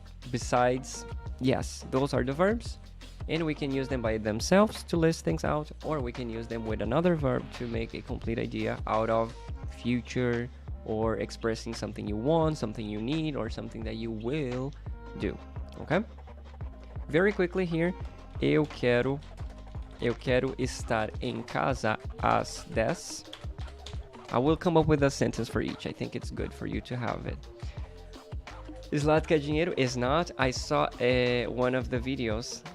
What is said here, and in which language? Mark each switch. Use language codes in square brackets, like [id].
[en] Besides, yes, those are the verbs. And we can use them by themselves to list things out, or we can use them with another verb to make a complete idea out of future or expressing something you want, something you need, or something that you will do. Okay? Very quickly here, [pt] eu quero estar em casa às 10. [en] I will come up with a sentence for each. I think it's good for you to have it. Zlatka dinheiro is not. I saw one of the videos.